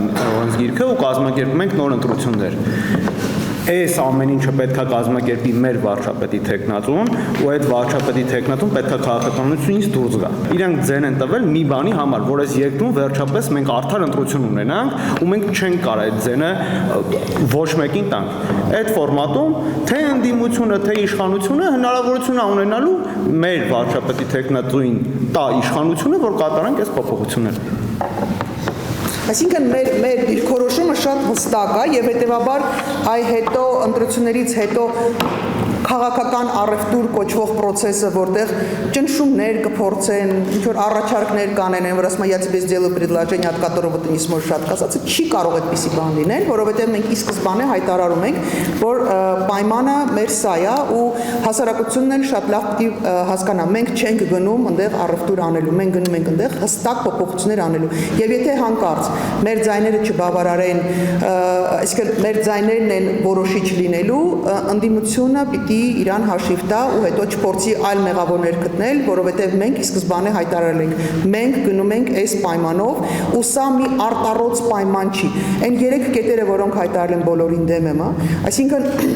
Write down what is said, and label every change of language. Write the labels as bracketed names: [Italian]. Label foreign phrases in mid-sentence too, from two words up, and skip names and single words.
[Armenian] օրենսգիրքը ու կազմակերպում ենք նոր ընտրություններ։ Այս ամեն ինչը պետք է կազմակերպի մեր վարչապետի թեկնածուն, ու այդ վարչապետի թեկնածուն պետք է քաղաքականությունից դուրս գա։ Իրանք ձեն են տվել մի բանի համար, որ այս երկրում վերջապես մենք արդար ընտրություն ունենանք, ու մենք չենք կարող այդ ձենը ոչ մեկին տանք։ Այդ ֆորմատում թե ընդդիմությունը, թե իշխանությունը հնարավորություն է ունենալու մեր վարչապետի թեկնածուին տա իշխանությունը, որ կատարենք այս փոփոխությունները։ Այսինքն մեր դիրքորոշումը շատ հստակ է եւ հետեւաբար այ հետո ընտրություններից հետո քաղաքական առևտուր կոչվող process-ը, որտեղ ճնշումներ կփորձեն, ինչ որ առաջարկներ կանեն, որ ասում [Russian] я тебе сделаю предложение, от которого ты не сможешь отказаться, [Armenian] չի կարող այդպիսի բան լինել, որովհետեւ մենք ի սկզբանե հայտարարում ենք, որ պայմանը մեր սա է ու հասարակությունն էլ շատ լավ պիտի հասկանա, մենք չենք գնում այնտեղ առևտուր անելու, մենք գնում ենք այնտեղ հստակ փոփոխություններ անելու։ Եվ եթե հանկարծ մեր ձայները չբավարարեն, այսինքն մեր ձայներն են որոշիչ լինելու, ընդդիմությունը պիտի իրան հաշիվ տա ու հետո չփորձի այլ մեղավորներ գտնել, որովհետև մենք ի սկզբանե հայտարարել ենք, մենք գնում ենք այս պայմանով ու սա մի արտառոց պայման չի։ Այն 3 կետերը, որոնք հայտարարել են բոլորին դեմ եմ, այսինքն